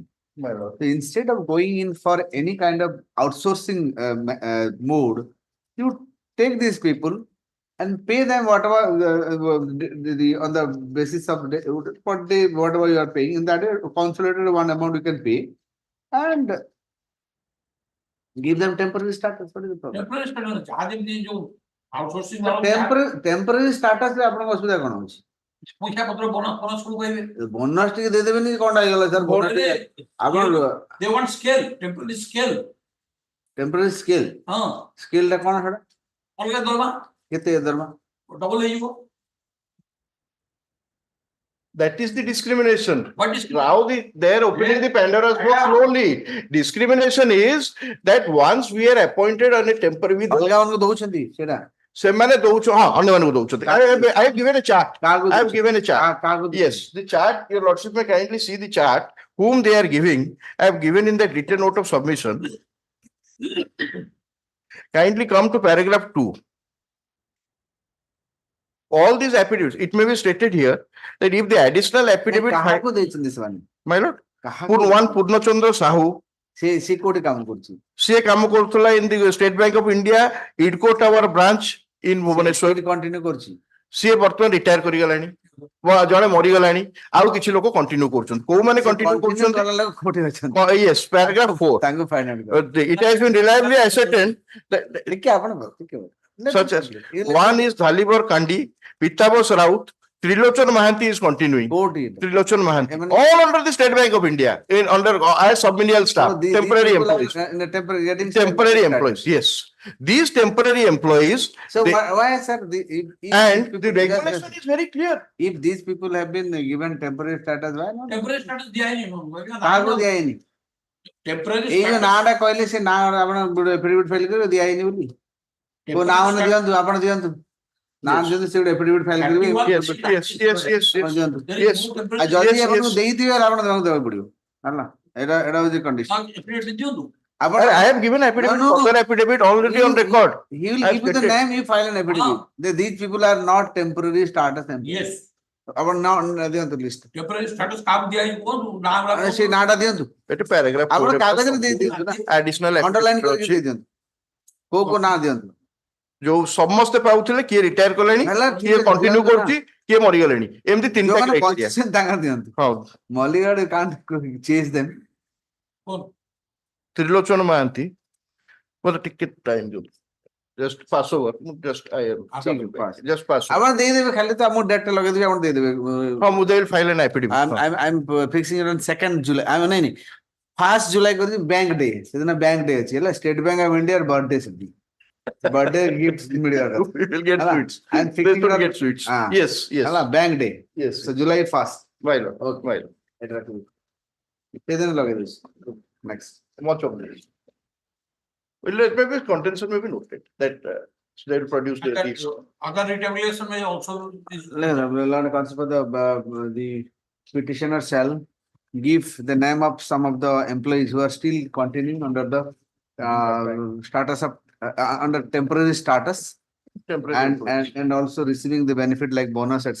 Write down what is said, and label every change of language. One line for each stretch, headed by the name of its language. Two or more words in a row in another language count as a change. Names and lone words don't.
English: So instead of going in for any kind of outsourcing mode, you take these people and pay them whatever on the basis of whatever you are paying. In that consolidated one amount you can pay and give them temporary status. What is the problem? Temporary status
Odia: ରେ ଆପଣଙ୍କ ଅସୁବିଧା କଣ ଅଛି? ପଇସା ପତ୍ର ବୋନସ୍ କୁ କହିବେ ବୋନସ୍ ଟିକେ ଦେଇଦେବେନି କଣଟା ହେଇଗଲା ସାର୍? ଆପଣ
English: they want scale, temporary scale. Temporary scale?
Odia: ହଁ ସ୍କେଲ ଟା କଣ ସେଟା? ଅଲଗା ଦରମା କେତେ ଦରମା? ଡବଲ ହେଇଯିବ।
English: That is the discrimination. Now they're opening the Pandora's box slowly. Discrimination is that once we are appointed on a temporary
Odia: ଅଲଗା ମାନଙ୍କୁ ଦଉଛନ୍ତି ସେଟା ସେମାନେ ଦଉଛ ହଁ ଅନ୍ୟମାନଙ୍କୁ ଦଉଛନ୍ତି।
English: I have given a chart. I have given a chart. Yes, the chart, your lordship may kindly see the chart whom they are giving. I have given in the written note of submission. Kindly come to paragraph 2. All these affidavits, it may be stated here that if the additional affidavit
Odia: କାହାକୁ ଦେଇଛନ୍ତି ସେମାନେ?
English: my lord, one Purnachandra Sahu,
Odia: ସେ କୋଉଠି କାମ କରୁଛି? ସେ କାମ କରୁଥିଲା
English: in the State Bank of India, IDCO Tower branch in Bhubaneswar.
Odia: କଣ୍ଟିନ୍ୟୁ କରୁଛି। ସିଏ ବର୍ତ୍ତମାନ ରିଟାୟାର କରିଗଲାଣି, ଜଣେ ମରିଗଲାଣି, ଆଉ କିଛି ଲୋକ କଣ୍ଟିନ୍ୟୁ କରୁଛନ୍ତି। କୋଉମାନେ କଣ୍ଟିନ୍ୟୁ କରୁଛନ୍ତି?
English: Yes, paragraph 4.
Odia: ତାଙ୍କୁ ଫାଇନ୍
English: It has been reliably ascertained that such as one is Dhalibar Kandi, Pitabos Raut, Trilochan Mahanti is continuing. Trilochan Mahanti. All under the State Bank of India, under as submenial staff, temporary employees. Temporary employees, yes. These temporary employees. So why, sir? And the regulation is very clear. If these people have been given temporary status, why not? temporary status
Odia: ଦିଆ ହେଇନି କାହାକୁ ଦିଆ ହେଇନି? temporary ଏଇ ଯୋଉ ନାଁଟା କହିଲେ ସେ ନାଁ ଆପଣ
English: affidavit file
Odia: କରିବେ ଦିଆ ହେଇନି ବୋଲି। କୋଉ ନାଁ ମାନେ ଦିଅନ୍ତୁ, ଆପଣ ଦିଅନ୍ତୁ। ନାଁ ଦିଅନ୍ତୁ, ସେ ଗୋଟେ
English: affidavit file
Odia: କରିବେ।
English: Yes.
Odia: ଯଦି ଆପଣଙ୍କୁ ଦେଇଥିବେ ଆପଣଙ୍କୁ ଦେବାକୁ ପଡିବ। ହେଲା, ଏଇଟା ହଉଛି କଣ୍ଡିସନ।
English: I have given affidavit, affidavit already on record. He will give you the name, you file an affidavit. These people are not temporary status employees. yes
Odia: ଆପଣ ନାଁ ଦିଅନ୍ତୁ ଲିଷ୍ଟ।
English: temporary status
Odia: କାହାକୁ ଦିଆ ହେଇନି କୁହନ୍ତୁ ନା ସେ ନାଁଟା ଦିଅନ୍ତୁ। ଏଠି paragraph ଆପଣ କାଗଜରେ ଦେଇ ଦିଅନ୍ତୁ ନା, additional ଅଣ୍ଡରଲାଇନ୍ କରିକି ଦେଇ ଦିଅନ୍ତୁ। କୋଉ କୋଉ ନାଁ ଦିଅନ୍ତୁ। ଯୋଉ ସମସ୍ତେ ପାଉଥିଲେ, କିଏ ରିଟାୟାର କଲେଣି, କିଏ କଣ୍ଟିନ୍ୟୁ କରୁଛି, କିଏ ମରିଗଲେଣି, ଏମିତି ତିନିଟା criteria। ତାଙ୍କର ଦିଅନ୍ତୁ। ହଁ,
English: ମଲିଗଡ଼ can't change them.
Odia: ତ୍ରିଲୋଚନ ମହାନ୍ତି, ମତେ ଟିକେ ଟାଇମ ଦିଅନ୍ତୁ,
English: just pass over, just I am just pass over।
Odia: ଆପଣ ଦେଇଦେବେ, ଖାଲି ତ ଆମ ଡେଟ୍ ଲଗେଇଦେବେ, ଆପଣ ଦେଇଦେବେ। ହଁ, ମୁଁ ଦେଇ
English: file an affidavit. I'm fixing it on 2nd July।
Odia: ନାଇଁ 1st July କରିଛି,
English: bank day,
Odia: ସେଦିନ
English: bank day
Odia: ଅଛି ହେଲା, ଷ୍ଟେଟ୍ ବ୍ୟାଙ୍କ ଅଫ୍ ଇଣ୍ଡିଆ ବର୍ଥଡେ ସେଦିନ।
English: Birthday gifts
Odia: ମିଳିବା କଥା।
English: We will get sweets. I'm They fixing should it on get sweets. Yes, yes. ହେଲା, bank day. Yes. So July 1st. My lord, my lord.
Odia: ଏଇଟା ରଖିବି। ସେଦିନ ଲଗେଇଦେବି। Next.
English: Much obliged. Well, maybe contention may be noted that they will produce the these. other retaliation may also the petitioner shall give the name of some of the employees who are still continuing under the status of under temporary status, and also receiving the benefit like bonus, etc.